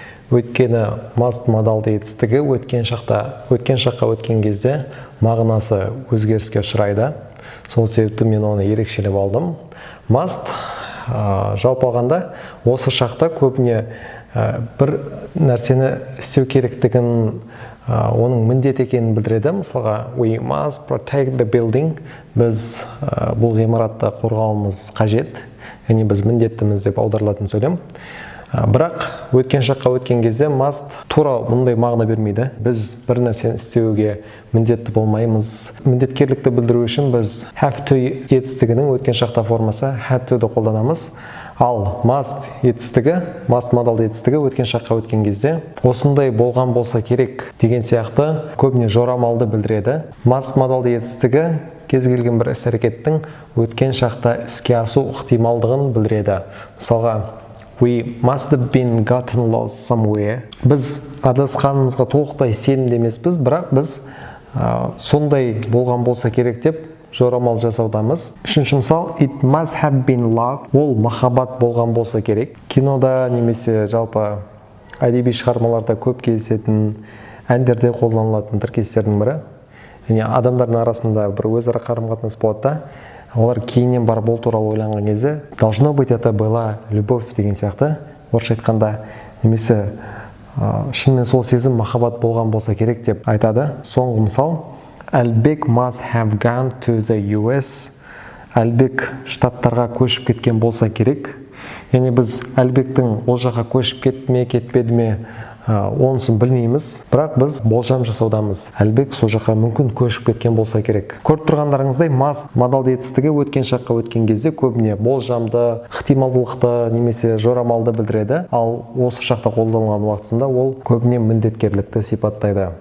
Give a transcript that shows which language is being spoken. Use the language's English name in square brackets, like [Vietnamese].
[Kazakh] Өйткені must модалды етістігі өткен шаққа өткен кезде мағынасы өзгеріске ұшырайды. Сол себепті мен оны ерекшелеп алдым. Must жалпы алғанда осы шақта көбіне бір нәрсені істеу керектігін, оның міндет екенін білдіреді. Мысалға, [English] we must protect the building. [Kazakh] Біз бұл ғимаратты қорғауымыз қажет, яғни біз міндеттіміз деп аударылатын сөйлем. Бірақ өткен шаққа өткен кезде must тура мұндай мағына бермейді. Біз бір нәрсені істеуге міндетті болмаймыз. Міндеткерлікті білдіру үшін біз have to етістігінің өткен шақта формасы had to'ды қолданамыз. Ал must modal етістігі өткен шаққа өткен кезде осындай болған болса керек деген сияқты көбіне жорамалды білдіреді. Must modal етістігі кез келген бір іс-әрекеттің өткен шақта іске асу ықтималдығын білдіреді. Мысалға, [English] we must have been gotten lost somewhere. [Kazakh] Біз адасқанымызға толықтай сенімді емеспіз, бірақ біз сондай болған болса керек деп жорамал жасаудамыз. Үшінші мысал, [English] it must have been love. [Kazakh] Ол махаббат болған болса керек. Кинода немесе жалпы әдеби шығармаларда көп кездесетін әндерде қолданылатын тіркестердің бірі. Яғни адамдардың арасында бір өзара қарым-қатынас болады да, олар кейіннен барып ол туралы ойланған кезде [Russian] должно быть это была любовь [Kazakh] деген сияқты, орысша айтқанда, немесе шынымен сол сезім махаббат болған болса керек деп айтады. Соңғы мысал, [English] Әлбек must have gone to the US. [Kazakh] Әлбек штаттарға көшіп кеткен болса керек. Яғни біз Әлбектің ол жаққа көшіп кетпеді ме, онысын білмейміз, бірақ біз болжам жасаудамыз. Әлбек сол жаққа мүмкін көшіп кеткен болса керек. Көріп тұрғандарыңыздай, must modal етістігі өткен шаққа өткен кезде көбіне болжамды, ықтималдылықты немесе жорамалды білдіреді, ал осы шақта қолданылған уақытында ол көбіне міндеткерлікті сипаттайды.